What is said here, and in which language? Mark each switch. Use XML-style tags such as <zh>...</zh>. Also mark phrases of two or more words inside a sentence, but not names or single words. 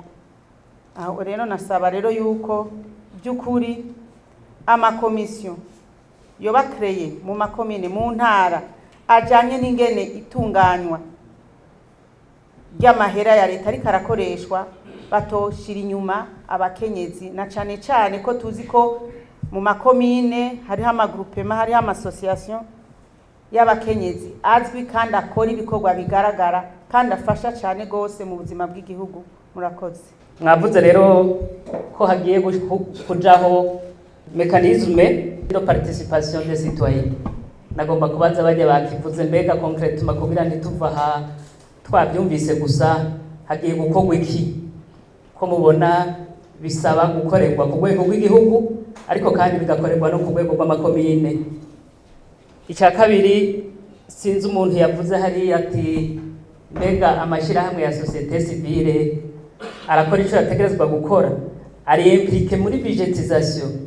<rn>Aho rero nasaba rero yuko by'ukuri amakomisiyo yoba kreye mu makomine mu ntara ajanye n'ingene itunganywa ry'amahera ya leta ariko arakoreshwa batoshira inyuma abakenyezi, na cane cane ko tuzi ko mu makomine hariho amagrupema, hariho amasosiyasiyo y'abakenyezi azwi kandi akora ibikorwa bigaragara kandi afasha cyane gose mu buzima bw'igihugu. Murakoze. Mwavuze rero ko hagiye kujaho</rn> <fr>mekanisme de participation des citoyens.</fr> <rn>Nagomba kubaza bajya bakivuze mbega concrètement kugira ntituva ha twabyumvise gusa hagiye gukorwa iki, ko mubona bisaba gukorerwa ku rwego rw'igihugu ariko kandi bigakorerwa no ku rwego rw'amakomine. Icya kabiri, sinzi umuntu yavuze hari ati mbega amashirahamwe ya</rn> <fr>société civile</fr> <rn>arakora icyo yategerezwa gukora, ari impliqué muri budgetisation.</rn>